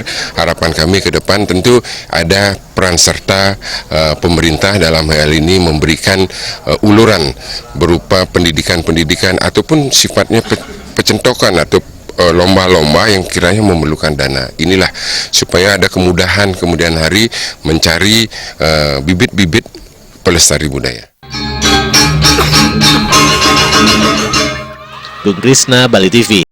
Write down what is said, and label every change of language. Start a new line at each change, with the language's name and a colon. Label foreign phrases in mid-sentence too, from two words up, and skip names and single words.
Indonesian: Harapan kami ke depan tentu ada peran serta pemerintah dalam hal ini memberikan uluran berupa pendidikan-pendidikan ataupun sifatnya pecentokan atau lomba-lomba yang kiranya memerlukan dana. Inilah supaya ada kemudahan kemudian hari mencari bibit-bibit pelestari budaya. Bung Krisna, Bali TV.